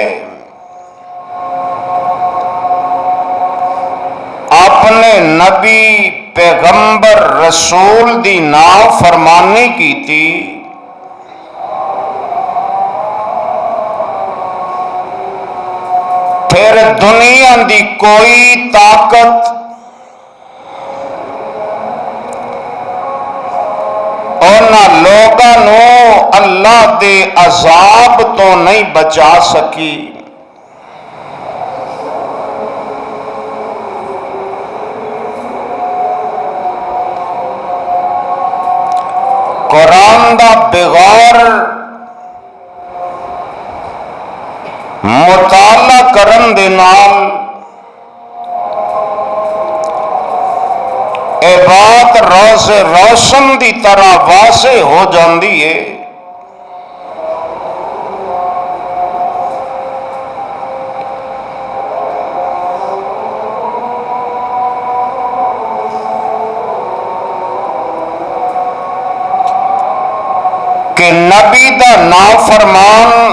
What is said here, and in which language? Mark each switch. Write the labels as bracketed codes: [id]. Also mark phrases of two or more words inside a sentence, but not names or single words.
[pa] اپنے نبی پیغمبر رسول دی نافرمانی کی تھی، پھر دنیا دی کوئی طاقت انہاں لوگاں نو اللہ دے عذاب تو نہیں بچا سکی۔ قرآن دا بغور مطالعہ کرن دے نال اے بات روز روشن دی طرح واضح ہو جاندی ہے کہ نبی دا نافرمان